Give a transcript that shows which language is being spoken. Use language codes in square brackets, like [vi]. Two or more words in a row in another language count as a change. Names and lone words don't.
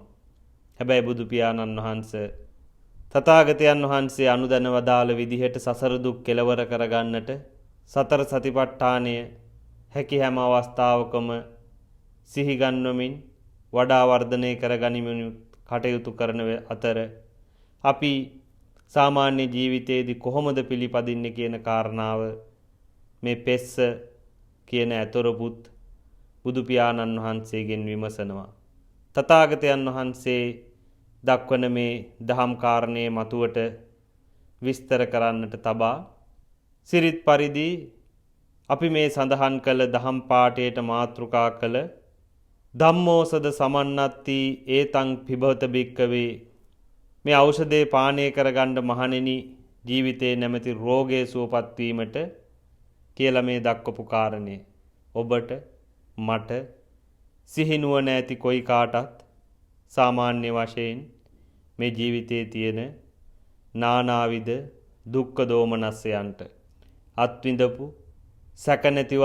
[si] හැබැයි බුදු පියාණන් වහන්සේ තථාගතයන් වහන්සේ අනුදැන වදාළ විදිහට සසර දුක් කෙලවර කරගන්නට සතර සතිපට්ඨානය හැකි හැම අවස්ථාවකම සිහි ගන්වමින් වඩා වර්ධනය කරගනිමින් කටයුතු කරන අතර අපි සාමාන්‍ය ජීවිතයේදී කොහොමද පිළිපදින්නේ කියන කාරණාව මේ පෙස්ස කියන ඇතොරපුත් බුදු පියාණන් වහන්සේගෙන් විමසනවා. තථාගතයන් වහන්සේ දක්වන මේ දහම් කාරණේ මතුවට විස්තර කරන්නට තබා සිරිත් පරිදි අපි මේ සඳහන් කළ දහම් පාඨයට මාතෘකා කළ [pi] ධම්මෝසද සමන්නත්ති ඒතං පිබවත භික්කවේ [si] මේ ඖෂධේ පානය කරගන්න මහණෙනි ජීවිතේ නැමැති රෝගයේ සුවපත් වීමට කියලා මේ දක්වපු කාරණේ ඔබට මට සිහිනුවණ ඇති කොයි කාටත් සාමාන්‍ය වශයෙන් මේ ජීවිතයේ තියෙන නානාවිද දුක්ඛ දෝමනස්යන්ට අත්විඳපු සැක නැතිව